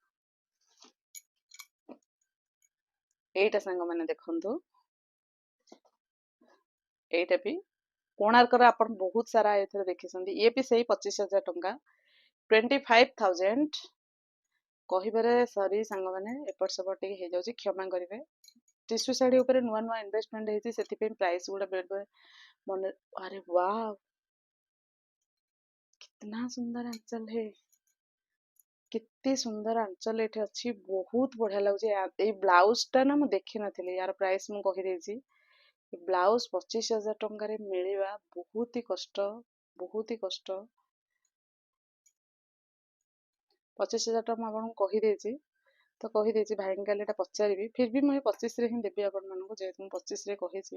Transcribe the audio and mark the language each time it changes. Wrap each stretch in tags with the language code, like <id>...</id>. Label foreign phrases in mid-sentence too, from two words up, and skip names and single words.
<or>ଏଇଟା ସାଙ୍ଗମାନେ ଦେଖନ୍ତୁ, ଏଇଟା ବି କୋଣାର୍କର ଆପଣ ବହୁତ ସାରା ଏଥିରେ ଦେଖିଛନ୍ତି। ଇଏ ବି ସେଇ 25,000 ଟଙ୍କା, 25,000 କହିବାରେ ସରି ସାଙ୍ଗମାନେ, ଏପଟ ସେପଟ ଟିକେ ହେଇଯାଉଛି, କ୍ଷମା କରିବେ। ଟିସୁ ଶାଢୀ ଉପରେ ନୂଆ ନୂଆ ଇନଭେଷ୍ଟମେଣ୍ଟ ହେଇଛି, ସେଥିପାଇଁ ପ୍ରାଇସ୍ ଗୁଡା ବେଳେ ମନେ।</or> <hi>अरे वाह, कितना सुंदर आंचल है,</hi> <or>କେତେ ସୁନ୍ଦର ଆଞ୍ଚଲ ଏଠି ଅଛି, ବହୁତ ବଢିଆ ଲାଗୁଛି। ଏଇ ବ୍ଲାଉଜ ଟା ନା ମୁଁ ଦେଖିନଥିଲି, ୟାର ପ୍ରାଇସ୍ ମୁଁ କହିଦେଇଛି। ବ୍ଲାଉଜ 25,000 ଟଙ୍କାରେ ମିଳିବା ବହୁତ ହି କଷ୍ଟ, ବହୁତ ହି କଷ୍ଟ। 25,000 ଟଙ୍କା ମୁଁ ଆପଣଙ୍କୁ କହିଦେଇଛି, ତ କହିଦେଇଛି ଭାଇଙ୍କୁ କାଲି ଏଟା ପଚାରିବି, ଫିର୍ ବି ମୁଁ 25 ରେ ହିଁ ଦେବି ଆପଣମାନଙ୍କୁ, ଯେହେତୁ ମୁଁ 25 ରେ କହିଛି।</or>